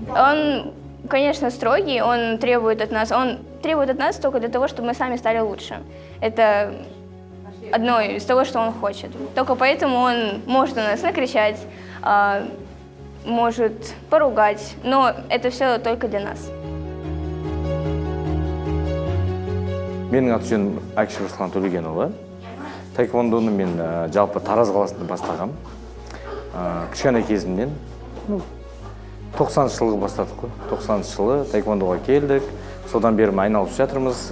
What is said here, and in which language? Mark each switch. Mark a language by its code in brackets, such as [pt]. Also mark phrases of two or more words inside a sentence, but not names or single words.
[ru] Он, конечно, строгий, он требует от нас только для того, чтобы мы сами стали лучше. Это одно из того, что он хочет. Только поэтому он может на нас накричать, может поругать, но это все только для нас. [kk] Менің аты жөнім Әкші Руслан Төлегенұлы. Таеквондоны мен жалпы Тараз қаласында бастағам. Кішкене кезімнен 90 жылғы бастадық қой. 90 жылы таеквондоға келдік. Содан бері айналып жатырмыз.